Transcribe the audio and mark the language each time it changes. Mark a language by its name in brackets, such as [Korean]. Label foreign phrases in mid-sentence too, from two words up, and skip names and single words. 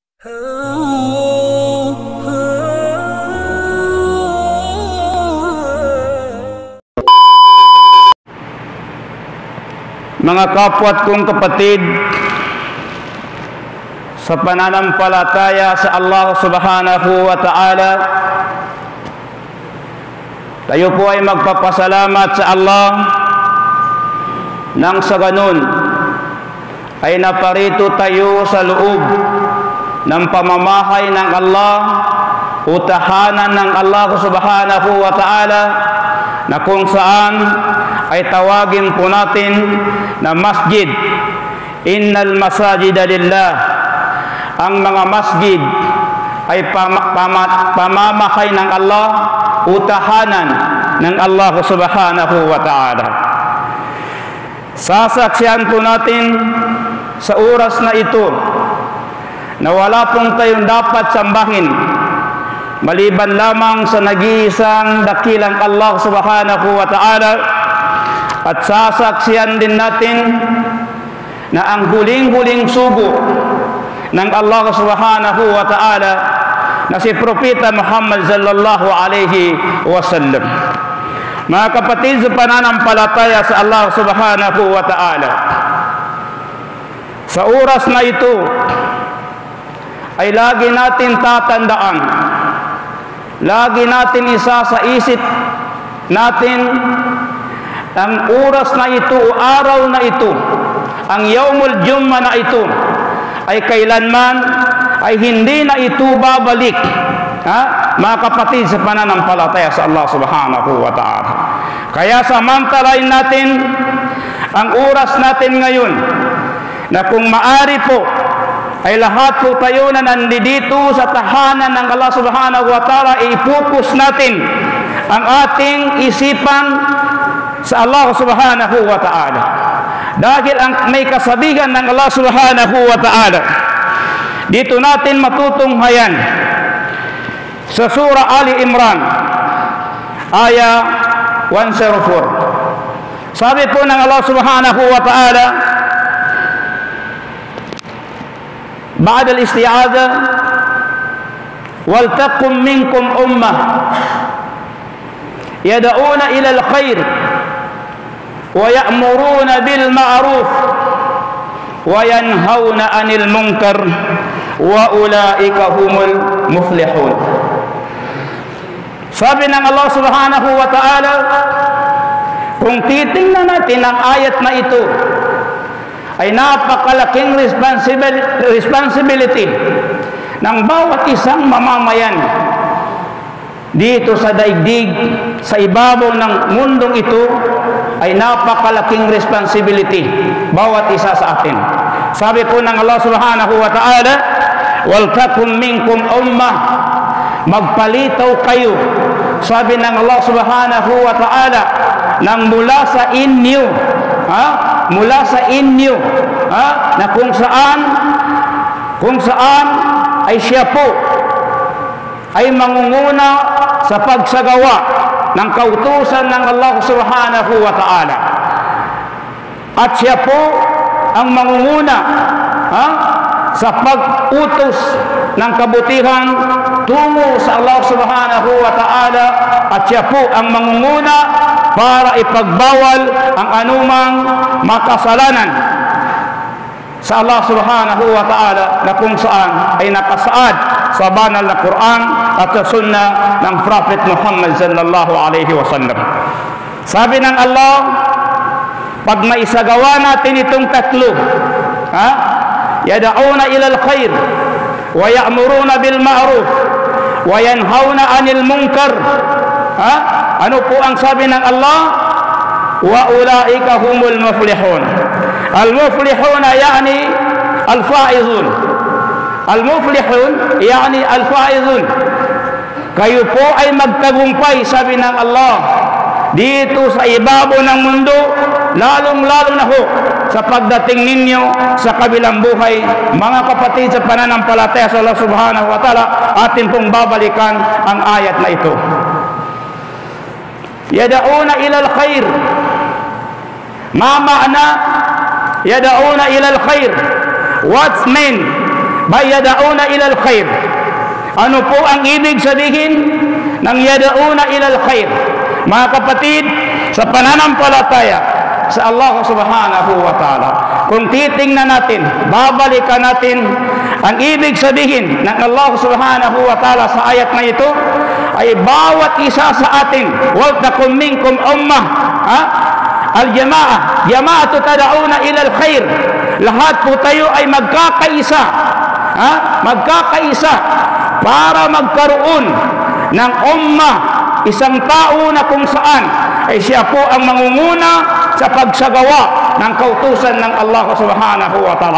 [Filipino] Mga kapwa't kong kapatid, sa pananampalataya sa Allah [Arabic] سبحانه وتعالى, [Filipino] tayo po ay magpapasalamat sa Allah nang sa ganun ay naparito tayo sa loob ng pamamahay ng Allah o tahanan ng Allah [Arabic] سبحانه وتعالى, [Filipino] na kung saan ay tawagin po natin na masjid. [Arabic] إن المساجد لله. [Filipino] Ang mga masjid ay pamamahay ng Allah o tahanan ng Allah [Arabic] سبحانه وتعالى. [Filipino] Sasaksihan po natin sa oras na ito na wala pong tayong dapat sambahin maliban lamang sa nag-iisang dakilang Allah [Arabic] سبحانه وتعالى, [Filipino] at sasaksihan din natin na ang huling-huling sugo ng Allah [Arabic] سبحانه وتعالى [Filipino] na si Propeta Muhammad [Arabic] صلى الله عليه وسلم. [Filipino] Mga kapatid, sa pananampalataya sa Allah [Arabic] سبحانه وتعالى, [Filipino] sa oras na ito ay lagi natin tatandaan, lagi natin isa sa isip natin ang oras na ito o araw na ito, ang [Arabic] يوم الجمعة [Filipino] na ito, ay kailanman ay hindi na ito babalik, mga kapatid, sa pananampalataya sa Allah [Arabic] سبحانه وتعالى. [Filipino] Kaya samantalain natin ang oras natin ngayon, na kung maari po ay lahat po tayo na nandito sa tahanan ng Allah [Arabic] سبحانه وتعالى, [Filipino] i-focus natin ang ating isipan sa Allah [Arabic] سبحانه وتعالى. [Filipino] Dahil ang may kasabihan ng Allah [Arabic] سبحانه وتعالى, [Filipino] dito natin matutunghayan sa surah Ali Imran aya 104. Sabi po ng [Arabic] الله سبحانه وتعالى بعد الاستعاذة ولتكن منكم أمة يدعون إلى الخير ويأمرون بالمعروف وينهون عن المنكر وأولئك هم المفلحون. [Filipino] Sabi ng Allah [Arabic] سبحانه وتعالى, [Filipino] kung titingnan natin ang ayat na ito, ay napakalaking responsibility ng bawat isang mamamayan dito sa daigdig, sa ibabaw ng mundong ito, ay napakalaking responsibility bawat isa sa atin. Sabi po ng [Arabic] الله سبحانه وتعالى ولتكن منكم أمة, [Filipino] magpalitaw kayo, sabi ng Allah [Arabic] سبحانه وتعالى, [Filipino] nang mula sa inyo, mula sa inyo, na kung saan ay siya po ay mangunguna sa pagsagawa ng kautusan ng Allah [Arabic] سبحانه وتعالى, [Filipino] at siya po ang mangunguna sa pag-utos ng kabutihan tungo sa Allah [Arabic] سبحانه وتعالى, [Filipino] at siya po ang mangunguna para ipagbawal ang anumang makasalanan sa Allah [Arabic] سبحانه وتعالى, [Filipino] na kung saan ay nakasaad sa banal na Quran at sa sunnah ng Prophet Muhammad [Arabic] صلى الله عليه وسلم. [Filipino] Sabi ng Allah, pag maisagawa natin itong tatlo, [Arabic] يدعون إلى الخير ويأمرون بالمعروف وينهون عن المنكر, [Filipino] ano po ang sabi ng Allah? [Arabic] وأولئك هم المفلحون. المفلحون يعني الفائزون. المفلحون يعني الفائزون. [Filipino] Kayo po ay magtagumpay, sabi ng Allah, dito sa ibabaw ng mundo, lalong-lalo na ho sa pagdating ninyo sa kabilang buhay. Mga kapatid, sa pananampalataya sa Allah [Arabic] سبحانه وتعالى, [Filipino] atin pong babalikan ang ayat na ito. [Arabic] يدعون إلى الخير. ما معنى يدعون إلى الخير? [English] What mean [Arabic] يدعون إلى الخير. [Filipino] Ano po ang ibig sabihin ng yad'una ilal khair? Mga kapatid, sa pananampalataya sa Allah [Arabic] سبحانه وتعالى, [Filipino] kung titingnan natin, babalikan natin ang ibig sabihin ng Allah [Arabic] سبحانه وتعالى [Filipino] sa ayat na ito, ay bawat isa sa atin, [Arabic] ولتكن منكم أمة الجماعة جماعة تدعون إلى الخير. [Filipino] Lahat po tayo ay magkakaisa, magkakaisa para magkaroon ng ummah, isang tao na kung saan ay siya po ang mangunguna sa pagsagawa ng kautusan ng Allah [Arabic] سبحانه وتعالى.